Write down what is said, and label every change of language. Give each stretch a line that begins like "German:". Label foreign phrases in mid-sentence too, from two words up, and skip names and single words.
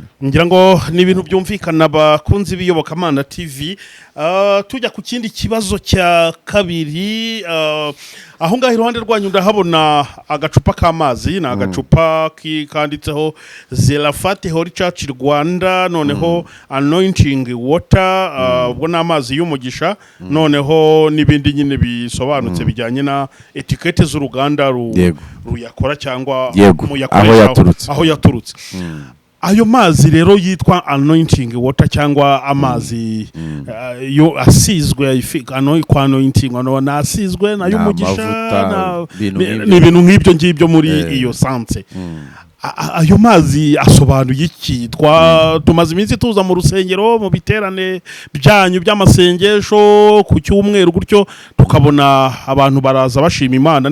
Kinyarwanda: Ngira ngo ni ibintu byumvikana bakunzi b'iyobokamana TV. Tujya ku kindi kibazo cya kabiri. Aho ngaho iruhande rwanyu ndahabona agacupa k'amazi, na agacupa kanditseho Zelafate Holy Church Rwanda, noneho
English: anointing water,
Kinyarwanda: ubwo n'amazi y'umugisha, noneho n'ibindi nyine bisobanutse bijyanye na etikete z'uruganda ruyakora cyangwa muyakoresha aho yaturutse. Ayo mazi rero yitwa
English: anointing water
Kinyarwanda: cyangwa amazi yo asizwe kwa anointing asizwe na y'umugisha, ni ibintu nk'ibyo ngibyo muri iyo sanse. Ayo mazi asobanuye iki? Tumaze iminsi tuza mu rusengero mu biterane byanyu by'amasengesho ku cyumweru gutyo, tukabona abantu baraza bashima Imana.